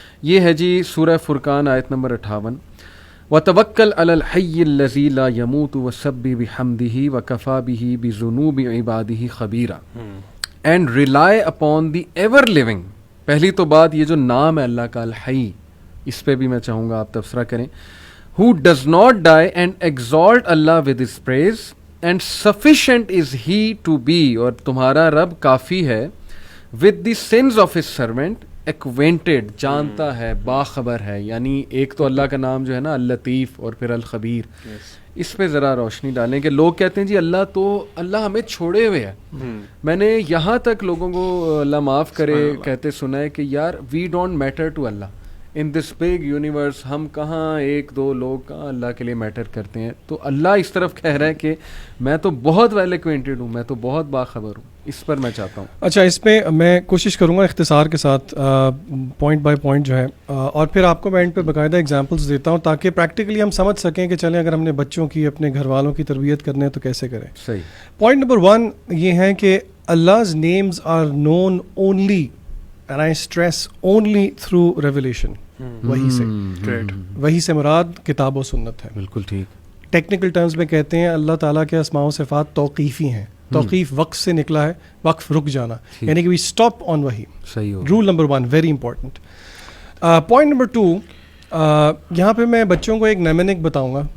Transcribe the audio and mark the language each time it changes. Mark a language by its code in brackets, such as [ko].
[ur] یہ ہے جی سورہ فرقان آیت نمبر 58, [ar] وَتَوَكَّلْ عَلَى الْحَيِّ الَّذِي لَا يَمُوتُ وَسَبِّحْ بِحَمْدِهِ وَكَفَى بِهِ بِذُنُوبِ عِبَادِهِ خَبِيرًا [en] and rely upon the ever living. [ur] پہلی تو بات یہ جو نام ہے اللہ کا الحی, اس پہ بھی میں چاہوں گا آپ تبصرہ کریں. [en] Who does not die and exalt Allah with his praise and sufficient is he to be, [ur] اور تمہارا رب کافی ہے, [en] with the sins of his servant, acquainted, [ur] جانتا ہے, باخبر ہے. یعنی ایک تو اللہ کا نام جو ہے نا اللطیف, اور پھر الخبیر. اس پہ ذرا روشنی ڈالیں کہ لوگ کہتے ہیں جی اللہ ہمیں چھوڑے ہوئے ہے. میں نے یہاں تک لوگوں کو اللہ معاف کرے کہتے سنا ہے کہ یار [en] we don't matter to Allah in this big universe, [ur] ہم کہاں ایک دو لوگ کہاں اللہ کے لیے میٹر کرتے ہیں. تو اللہ اس طرف کہہ رہا ہے کہ میں تو بہت [en] well acquainted [ur] ہوں, میں تو بہت باخبر ہوں. اس پر میں چاہتا ہوں. اچھا, اس میں میں کوشش کروں گا اختصار کے ساتھ پوائنٹ بائی پوائنٹ جو ہے, اور پھر آپ کو میں اینڈ پہ باقاعدہ ایگزامپلس دیتا ہوں تاکہ پریکٹیکلی ہم سمجھ سکیں کہ چلیں اگر ہم نے بچوں کی, اپنے گھر والوں کی تربیت کرنے ہے تو کیسے کریں. صحیح. پوائنٹ نمبر 1 یہ ہے کہ [en] Allah's names are known only, and I stress only, through revelation. [ur] وہی سے, وہی سے مراد کتاب و سنت ہے. بالکل ٹھیک. ٹیکنیکل ٹرمز میں کہتے ہیں اللہ تعالیٰ کے اسماء و صفات توقیفی ہیں. توقیف وقف سے نکلا ہے, وقف رک جانا, یعنی کہ [en] we stop on [ur] وہی. صحیح ہو. Roll number 1 very important. Point number 2, یہاں پہ میں بچوں کو ایک نیمنک بتاؤں گا.